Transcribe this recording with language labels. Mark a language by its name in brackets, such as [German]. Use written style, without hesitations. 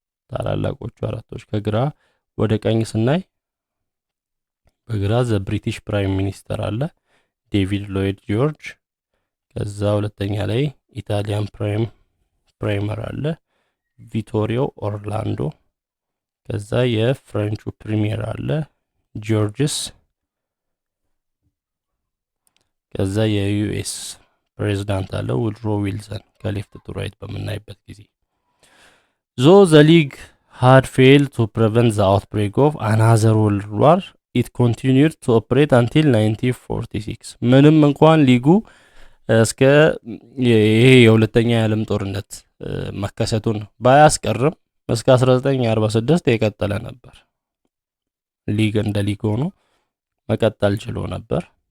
[Amharic] ታላላቆቹ አራቶች ከግራ ወደ ቀኝ ስናይ በግራ ዘ ብሪቲሽ ፕራይም ሚኒስተር አለ ዴቪድ ሎይድ ጆርጅ። ከዛ ሁለተኛ ላይ ኢታሊያን ፕራይመር አለ ቪቶሪዮ ኦርላንዶ። ከዛ የፍሬንቹ ፕሪሚየር አለ ጆርጅስ። ከዛ የዩኤስ ፕሬዝዳንት አለ ውድሮ ዊልሰን። [English] ከሌፍት ቱ ራይት [Amharic] በምናይበት ጊዜ [English] ዞ ዘ ሊግ had failed to prevent the outbreak of another world war, it continued to operate until 1946. [Amharic] ምንም እንኳን ሊጉ እስከ ይሄ የሁለተኛ የዓለም ጦርነት መከሰቱን ባያስቀርም እስከ 1946 የቀጠለ ነበር። ሊግ እንደ ሊግ ሆኖ መቀጠል ችሎ ነበር።